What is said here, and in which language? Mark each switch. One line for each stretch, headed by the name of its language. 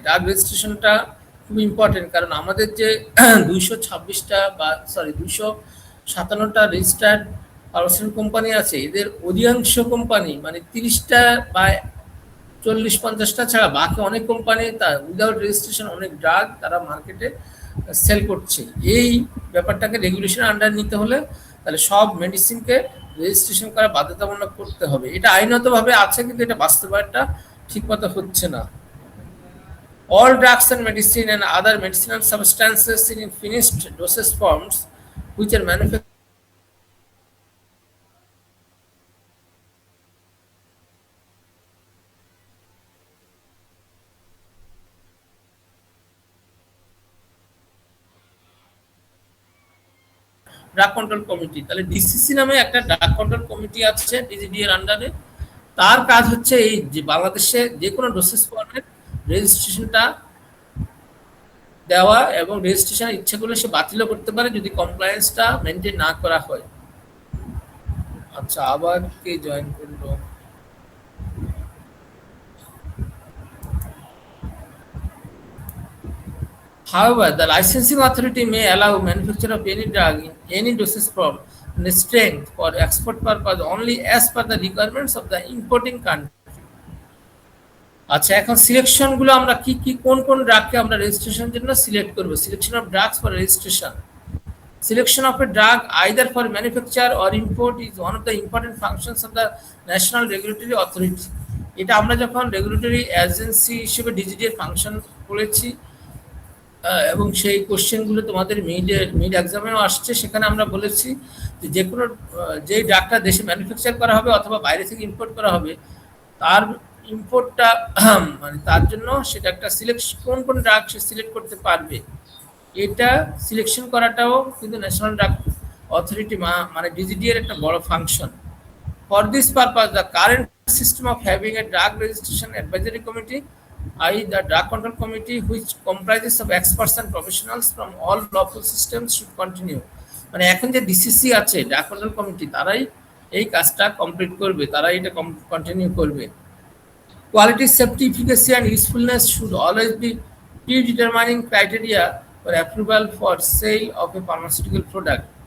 Bangla: Drug রেজিস্ট্রেশনটা খুব important, কারণ আমাদের যে 256টা বা 257টা রেজিস্টার্ড ফার্মাসিউটিক্যাল কোম্পানি আছে, এদের অধিকাংশ কোম্পানি মানে 30টা বা 40-50টা ছাড়া বাকি অনেক কোম্পানি তার উইদাউট রেজিস্ট্রেশন অনেক ড্রাগ তারা মার্কেটে সেল করছে। এই ব্যাপারটাকে রেগুলেশন আন্ডার নিতে হলে তাহলে সব মেডিসিনকে রেজিস্ট্রেশন করা বাধ্যতামূলক করতে হবে। এটা আইনতভাবে আছে, কিন্তু এটা বাস্তবায়নটা ঠিকমতো হচ্ছে না।
English: All drugs and medicine and other medicinal substances in finished dosage forms which are manufactured
Bangla: drug control committee, তাহলে ডিসিসি নামে একটা ড্রাগ কন্ট্রোল কমিটি আছে ডিজিডি এর আন্ডারে। তার কাজ হচ্ছে এই যে বাংলাদেশে যে কোনো ডোসেজ ফর্মের রেজিস্ট্রেশনটা দেওয়া এবং রেজিস্ট্রেশন ইচ্ছা করলে সে বাতিলও করতে পারে যদি কমপ্লায়েন্সটা মেনটেন না করা হয়। আচ্ছা, আবার কে জয়েন করলো?
English: However, the licensing authority may allow manufacture of any drug in any dosage form and strength for export purpose only as per the requirements of the importing country.
Bangla: আচ্ছা, এখন সিলেকশন গুলো আমরা কি কি কোন কোন ড্রাগকে আমরা রেজিস্ট্রেশনের জন্য সিলেক্ট করব।
English: Selection of drugs for registration, selection of a drug either for manufacture or import is one of the important functions of the national regulatory authority.
Bangla: এটা আমরা যখন রেগুলেটরি এজেন্সি হিসেবে ডিজিডি এর ফাংশন করেছি এবং সেই কোশ্চেনগুলো তোমাদের মিড এক্সামেও আসছে, সেখানে আমরা বলেছি যে যে কোনো যেই ড্রাগটা দেশে ম্যানুফ্যাকচার করা হবে অথবা বাইরে থেকে ইম্পোর্ট করা হবে, তার ইম্পোর্টটা মানে তার জন্য সেটা একটা কোন কোন ড্রাগ সে সিলেক্ট করতে পারবে, এটা সিলেকশন করাটাও কিন্তু ন্যাশনাল ড্রাগ অথরিটি মানে ডিজিডি এর একটা বড় function.
English: For this purpose the current system of having a drug registration advisory committee, i.e. the drug control committee which comprises of experts and professionals from all lawful systems should continue।
Bangla: মানে এখন যে DCC আছে drug control committee, তারাই এই কাজটা complete করবে, তারা এটা কন্টিনিউ করবে।
English: Quality, safety, efficacy, and usefulness should always be predetermining criteria for approval for sale of a pharmaceutical product.